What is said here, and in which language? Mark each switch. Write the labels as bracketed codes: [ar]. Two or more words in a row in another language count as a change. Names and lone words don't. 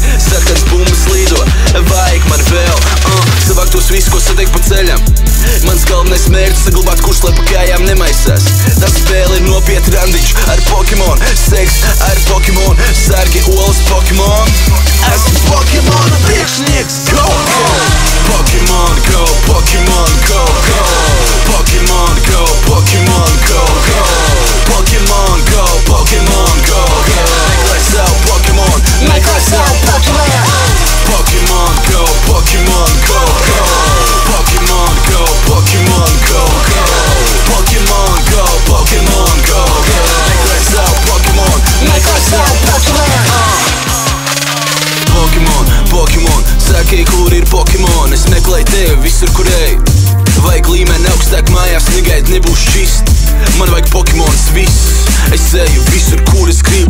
[lv] Sarkans bumbas lido, vajag man vēl. Savāk tos visu, ko satiek pa ceļam. Mans galvenais mērķis saglabāt, kurš lai pa kājām nemaisās. Tā spēle ir nopietni randiņš ar Pokemon. Seks ar Pokemon, sargi olas Pokemon. Esmu Pokemon priekšnieks, [en] go, go! Pokemon go, Pokemon go, go! Pokemon go, Pokemon go, go! Pokemon go, Pokemon go, go! [lv] Meklē savu Pokemon, meklē savu Pokemon! [en] Pokemon go, Pokemon go, go! Pokemon go, Pokemon go, go! Pokemon go, Pokemon go, go! [lv] Meklē savu Pokemon, meklē savu Pokemon! Pokemon, Pokemon, saki, kur ir Pokemon? Es meklēju tevi visur, kur eju. Vajag līmeni augstāk mājās, negaid nebūs šķist. Man vajag Pokemons viss. Es eju visur, kur es gribu.